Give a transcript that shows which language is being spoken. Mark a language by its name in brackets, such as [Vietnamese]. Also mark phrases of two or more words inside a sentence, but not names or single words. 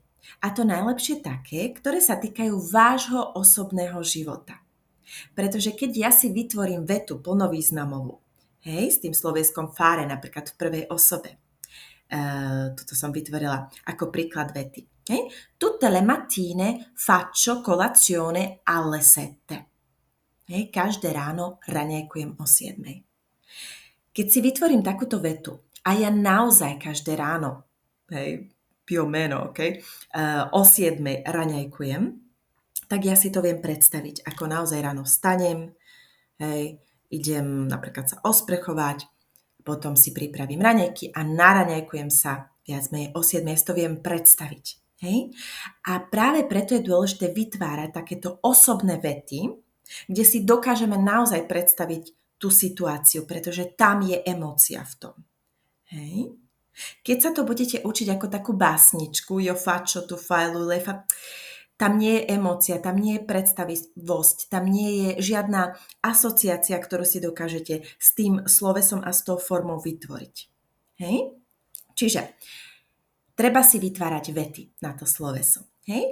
[Slovak] A to najlepšie také, ktoré sa týkajú vášho osobného života. Pretože keď ja si vytvorím vetu plnovýznamovú, hej, s tým slovieskom fare, napríklad v prvej osobe. Tuto som vytvorila ako príklad vety. Hej. [Italian] Tutte le mattine faccio colazione alle 7. [Slovak] Hej, každé ráno raňajkujem o 7. Keď si vytvorím takúto vetu a ja naozaj každé ráno, hej, [Italian] più o meno, [Slovak] okay, o 7 raňajkujem, tak ja si to viem predstaviť, ako naozaj ráno vstanem, hej, idem napríklad sa osprechovať, potom si pripravím raňajky a naraňajkujem sa viac menej o 7, ja si to viem predstaviť. Hej? A práve preto je dôležité vytvárať takéto osobné vety, kde si dokážeme naozaj predstaviť tú situáciu, pretože tam je emócia v tom. Hej? Keď sa to budete učiť ako takú básničku, [Italian] io faccio, tu fai, lui lei fa, [Slovak] tam nie je emócia, tam nie je predstavivosť, tam nie je žiadna asociácia, ktorú si dokážete s tým slovesom a s tou formou vytvoriť. Hej? Čiže treba si vytvárať vety na to sloveso. Hej?